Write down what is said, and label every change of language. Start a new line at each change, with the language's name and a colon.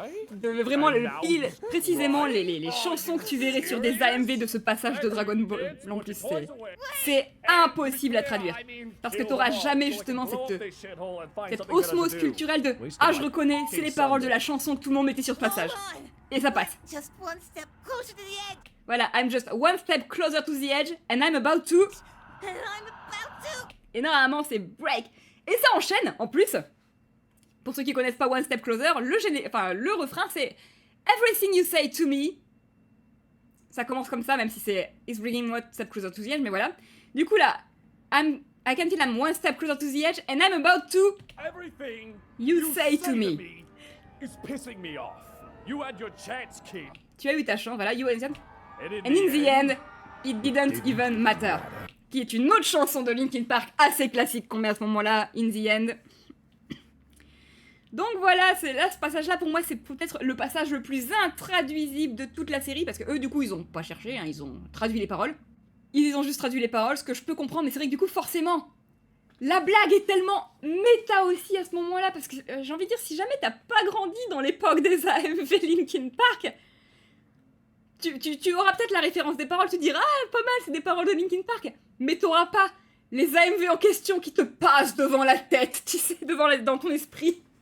French: Vraiment, précisément les chansons que tu verrais sur des AMV de ce passage de Dragon Ball. En plus, c'est impossible à traduire. Parce que t'auras jamais justement cette osmose culturelle de « Ah, je reconnais, c'est les paroles de la chanson que tout le monde mettait sur ce passage. » Et ça passe.
English: Just one step closer to the edge. Voilà, I'm just one step closer to the edge and I'm about to... And I'm about to.
French: Et normalement, c'est break. Et ça enchaîne, en plus. Pour ceux qui connaissent pas One Step Closer, le refrain, c'est
English: Everything you say to me.
French: Ça commence comme ça, même si c'est
English: It's bringing one step closer to the edge,
French: mais voilà. Du coup, là,
English: I can feel I'm one step closer to the edge and I'm about to... Everything You say to me. is pissing me off. You had your chance, kid.
French: Tu as eu ta chance, voilà,
English: you and And in in the end, it didn't even matter.
French: Qui est une autre chanson de Linkin Park assez classique qu'on met à ce moment-là, In the End. Donc voilà, ce passage-là, pour moi, c'est peut-être le passage le plus intraduisible de toute la série, parce que eux, du coup, ils ont pas cherché, hein, ils ont traduit les paroles. Ils ont juste traduit les paroles, ce que je peux comprendre, mais c'est vrai que du coup, forcément, la blague est tellement méta aussi à ce moment-là, parce que j'ai envie de dire, si jamais t'as pas grandi dans l'époque des AMV Linkin Park, tu auras peut-être la référence des paroles, tu te diras, ah, pas mal, c'est des paroles de Linkin Park, mais t'auras pas les AMV en question qui te passent devant la tête, tu sais, dans ton esprit.